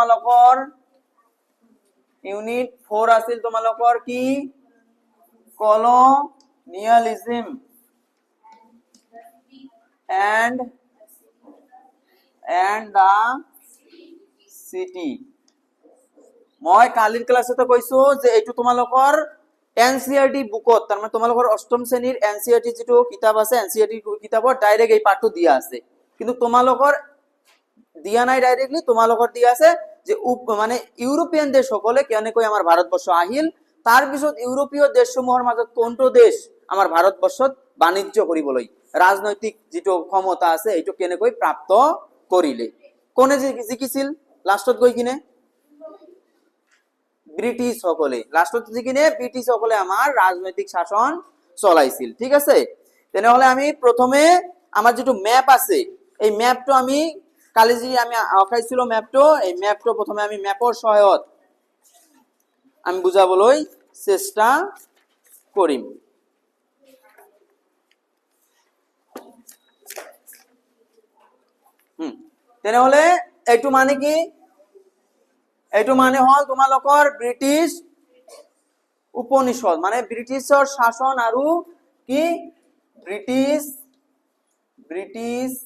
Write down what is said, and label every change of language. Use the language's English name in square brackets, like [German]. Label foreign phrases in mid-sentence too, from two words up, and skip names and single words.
[Assamese] তোমালোকৰ কি [English] colonialism and the city [Assamese] মই কালিৰ ক্লাসতে কৈছো যে এইটো তোমালোকৰ এনসিইআরটি বুকত তাৰ মানে তোমালোকৰ অষ্টম শ্ৰেণীৰ এনসিইআরটি যেটো কিতাপ আছে এনসিইআরটি কিতাপত ডাইরেক্ট এই পাঠটো দিয়া আছে কিন্তু তোমালোকৰ দিয়া নাই ডাইরেক্টলি তোমালোকৰ দিয়া আছে যে মানে ইউৰোপিয়ান দেশ সকলে কেনেকৈ আমাৰ ভাৰতবৰ্ষ আহিল তাৰ পিছত ইউৰোপীয় দেশসমূহৰ মাজত কোনটো দেশ আমাৰ ভাৰতবৰ্ষত বাণিজ্য কৰিবলৈ ৰাজনৈতিক যেটো ক্ষমতা আছে এইটো কেনেকৈ প্ৰাপ্ত কৰিলে কোনে জিকিছিল লাষ্টত গৈ কিনে ব্রিটিশ সকলে লাস্টত জিকিনে ব্রিটিশ সকলে আমার রাজনৈতিক শাসন চলাইছিল ঠিক আছে তেনেহলে আমি প্রথমে আমার যেটো ম্যাপ আছে এই ম্যাপটো আমি কালি যে আমি আঁকাইছিল ম্যাপটো এই ম্যাপটো প্রথমে আমি ম্যাপৰ সহায়ত আমি বুজাবলৈ চেষ্টা কৰিম তেনেহলে এইটো মানে কি এইটো মানে হল তোমালোকৰ ব্রিটিশ উপনিষদ মানে ব্রিটিশৰ শাসন আৰু কি ব্রিটিশ